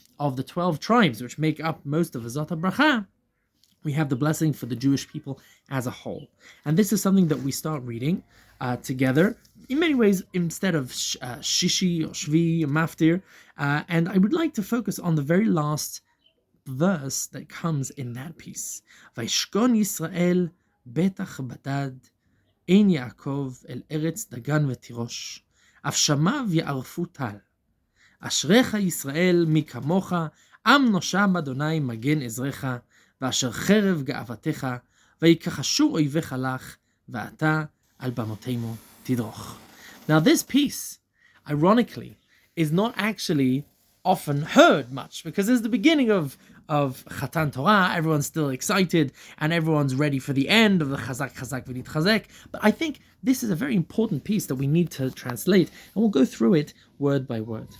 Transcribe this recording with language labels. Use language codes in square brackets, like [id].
[en] of the 12 tribes, which make up most of Vezot HaBeracha, we have the blessing for the Jewish people as a whole. And this is something that we start reading together, in many ways, instead of Shishi or Shvi or Maftir. And I would like to focus on the very last verse that comes in that piece. [he] Vaishkon Yisrael betach badad ein Yaakov el eretz dagan v'tirosh af shamav ya'arfu tal אשריך ישראל מי כמוך, עם נושע אדוני מגן עזרך, ואשר חרב גאוותך, ויקחשו אויביך לך, ואתה על במותימו תדרוך. [en] Now this piece, ironically, is not actually often heard much, because it's the beginning of Chatan Torah, everyone's still excited, and everyone's ready for the end of the [he] Chazak Chazak V'nit Chazek. [en] But I think this is a very important piece that we need to translate, and we'll go through it word by word.